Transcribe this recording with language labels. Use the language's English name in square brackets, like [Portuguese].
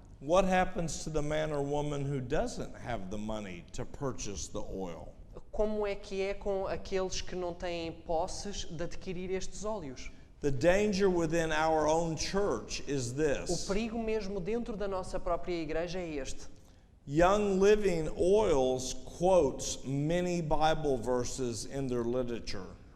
[English] what happens to the man or woman who doesn't have the money to purchase the oil? [Portuguese] como é que é com aqueles que não têm posses de adquirir estes óleos? [English] The danger within our own church is [Portuguese] O [English] this. [Portuguese] perigo mesmo dentro da nossa própria igreja é este. [English] Young Living Oils quotes many Bible verses in their literature.